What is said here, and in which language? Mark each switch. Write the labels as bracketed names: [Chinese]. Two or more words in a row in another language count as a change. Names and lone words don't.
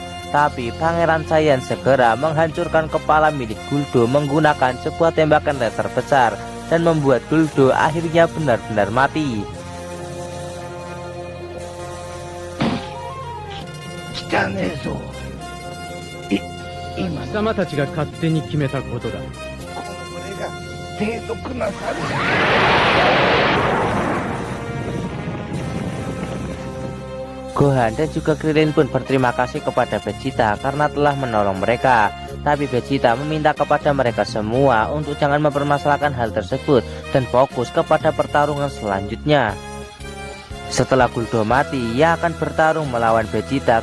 [Indonesian] Tapi Pangeran Saiyan segera menghancurkan kepala milik Guldo menggunakan sebuah tembakan laser besar dan membuat Guldo akhirnya benar-benar mati. [Japanese] 貴様たちが勝手に決めたことだ。 [Indonesian] Gohan dan juga Krillin pun berterima kasih kepada Vegeta karena telah menolong mereka. Tapi Vegeta meminta kepada mereka semua untuk jangan mempermasalahkan hal tersebut dan fokus kepada pertarungan selanjutnya. Setelah Guldo mati, ia akan bertarung melawan Vegeta.